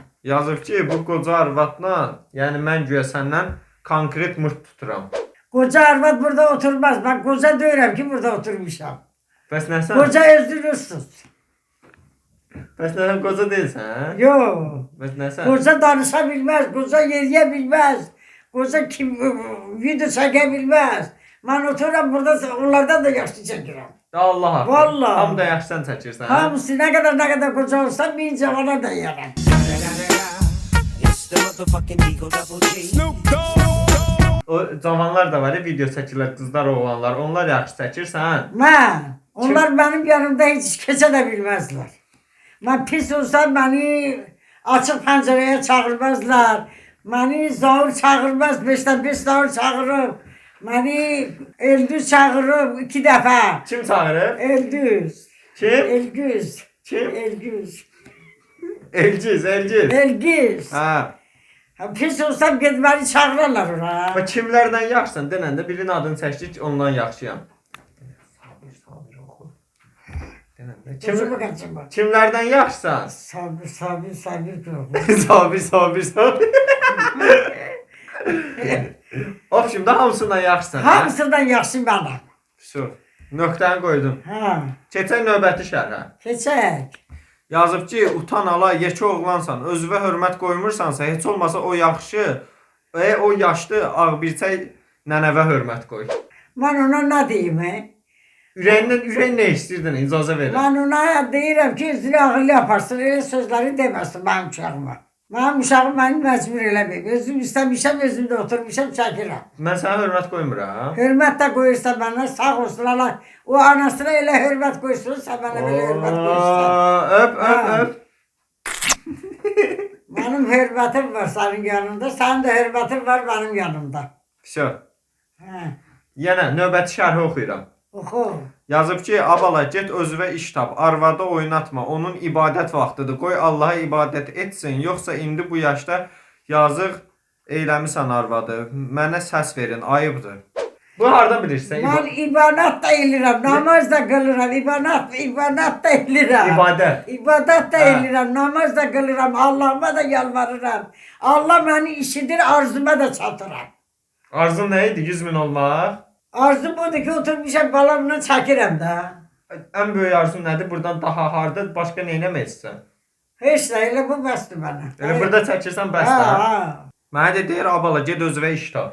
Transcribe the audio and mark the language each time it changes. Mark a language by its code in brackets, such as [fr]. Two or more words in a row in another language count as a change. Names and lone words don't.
[az] Yazıb ki, bu qoca arvadla, yəni mən güya səndən konkret mırt tuturam. Koca arvad burada oturmaz. Ben koca deyirəm ki burada oturmuşam. Bəs nəsən? [tr] Koca özünüzsün. [az] Bəs nəsən qoca deyilsən, hə? [tr] Yok. [az] Bəs nəsən? [tr] Koca danışa bilmez, koca yeriye bilmez. Koca kim video çeke bilmez. Ben otururam burada onlardan da yaşlı çekiyorum. [az] Allah haqqı. Vallahi. Hamı da yaxşıdan çəkirsən, hə? [tr] Hamısı ne kadar koca olsa bir cavana da yarar. [en] It's the motherfucking Eagle Double G. [az] O cavanlar da var ya, video çəkirlər, qızlar, oğlanlar. Onlar yaxşı çəkirsən. [tr] Ben, onlar benim yanımda hiç keçe de bilmezler. Ben pis olsam beni açık pencereye çağırmazlar. Beni zavur çağırmaz, 5'ten 5 zavur çağırır. Beni Eldüz çağırır 2 defa. Kim çağırır? Eldüz. Kim? Elgüz. Kim? Elgüz. Elciz, Elciz. Elgüz. Ha. Ha, pis olsam gidip beni çağırırlar oraya. [az] Ama kimlərdən yaxşısan denəndə birinin adını çəkdik, ondan yaxşıyam. Sabir oxu. Denəndə [tr] Gözümü kaçırma. [az] kimlərdən yaxşısan? [tr] Sabir yok. [az] Sabir. Of, şimdi hamısından yaxşısan. Hamısından yaxşı bana. Şu. Nöqtəni qoydum. Ha, Keçək növbəti şərhə. keçək. Yazıb ki, utan ala, yekə oğlansan, özünə hörmət qoymursansa, heç olmasa o yaxşı, o yaşlı ağbirçək nənəvə hörmət qoy. [tr] Ben ona ne diyeyim he? [az] Ürəyin nə istəyirdin, icazə verin. Ben ona deyirəm ki, özünü ağıllı yaparsın, öyle sözleri deməsin benim uşağıma. Benim uşağım beni mecbur eləməyib. Özüm istəmişəm, özümdə oturmuşam, çəkirəm. Mən sənə hörmət qoymuram. Hörmət də qoyursa bana, sağ olsun Allah. O anasına elə hörmət qoysun, sən bana belə hörmət qoyursan. Öp. Benim hörmətim var senin yanında, senin de hörmətin var benim yanımda. Şö. Hə, Yenə növbəti şərhi oxuyuram. oxu. Yazıb ki, abala get özünə iş tap, arvada oynatma, onun ibadət vaxtıdır. Qoy Allaha ibadət etsin, yoxsa indi bu yaşda yazıq eyləmisən arvadı. Mənə səs verin, ayıbdır. Bu harda bilirsən? Ben ibadet da elirəm, namaz da qılıram, ibadet da elirəm. İbadət. İbadet da Ha. elirəm, namaz da qılıram, Allah'ıma da yalvarıram. Allah beni işidir, arzuma da çatıram. Arzun nə idi? 100 min olmaq. Arzum budur ki, oturmuşam balamla çəkirəm da. Ən böyük arzun nədir? Buradan daha harda başqa nə etmək istəyirsən? Heç nə, elə bu bəsdir mənə. Elə burada çəkirsən bəs Ha, də. ha. Mənə də deyir, abala get özünə iş tap.